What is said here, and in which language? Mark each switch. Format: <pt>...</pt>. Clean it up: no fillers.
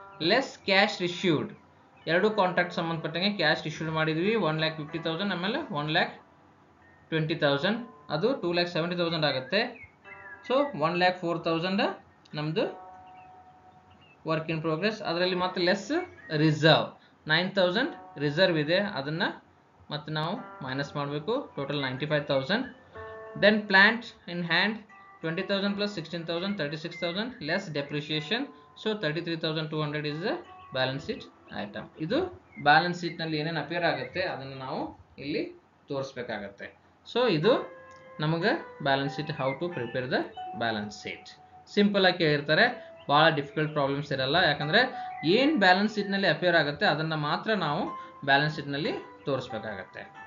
<kn>Less cash reissued, ಎರಡು contract ಸಂಬಂಧಪಟ್ಟಂಗೆ cash reissued ಮಾಡಿದ್ವಿ 1,50,000, ಆಮೇಲೆ 1,20,000, ಅದು 2,70,000 ಆಗುತ್ತೆ. ಸೊ 1,04,000 ನಮ್ಮದು ವರ್ಕ್ ಇನ್ ಪ್ರೋಗ್ರೆಸ್. ಅದರಲ್ಲಿ ಮತ್ತೆ ಲೆಸ್ ರಿಸರ್ವ್ 9,000 ರಿಸರ್ವ್ ಇದೆ, ಅದನ್ನು ಮತ್ತೆ ನಾವು ಮೈನಸ್ ಮಾಡಬೇಕು, total 95,000.</kn> <en>Then plant in hand 20,000 plus 16,000 36,000 less depreciation, so 33,200 is the balance sheet item.</en> <kn>ಇದು ಬ್ಯಾಲೆನ್ಸ್ ಶೀಟ್ ನಲ್ಲಿ ಏನೇನು ಅಪಿಯರ್ ಆಗುತ್ತೆ ಅದನ್ನು ನಾವು ಇಲ್ಲಿ ತೋರಿಸಬೇಕಾಗುತ್ತೆ. ಸೊ ಇದು ನಮಗೆ balance sheet,</kn> <en>How to prepare the balance sheet.</en> <kn>Simple ಆಗಿ ಕೇಳಿರ್ತಾರೆ, ಭಾಳ ಡಿಫಿಕಲ್ಟ್ ಪ್ರಾಬ್ಲಮ್ಸ್ ಇರಲ್ಲ, ಯಾಕಂದ್ರೆ ಏನು ಬ್ಯಾಲೆನ್ಸ್ ಶೀಟ್ ನಲ್ಲಿ ಅಪಿಯರ್ ಆಗುತ್ತೆ ಅದನ್ನು ಮಾತ್ರ ನಾವು ಬ್ಯಾಲೆನ್ಸ್ ಶೀಟ್ ನಲ್ಲಿ ತೋರಿಸಬೇಕಾಗುತ್ತೆ.</kn>